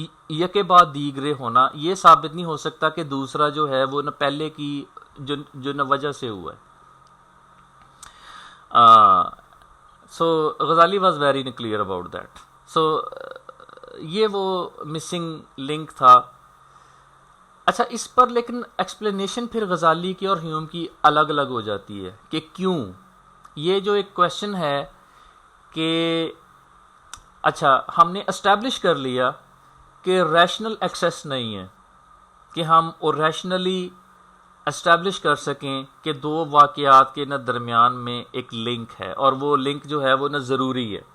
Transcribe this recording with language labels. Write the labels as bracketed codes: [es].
[ur] یکے بعد دیگرے ہونا یہ ثابت نہیں ہو سکتا کہ دوسرا جو ہے وہ نہ پہلے کی جو نہ وجہ سے ہوا ہے. [en] So Ghazali was very clear about that. [ur] So یہ وہ مسنگ لنک تھا. اچھا اس پر لیکن ایکسپلینیشن پھر غزالی کی اور ہیوم کی الگ الگ ہو جاتی ہے کہ کیوں. یہ جو ایک کویشچن ہے کہ اچھا ہم نے اسٹیبلش کر لیا کہ ریشنل ایکسیس نہیں ہے کہ ہم اور ریشنلی اسٹیبلش کر سکیں کہ دو واقعات کے نہ درمیان میں ایک لنک ہے, اور وہ لنک جو ہے وہ نہ ضروری ہے.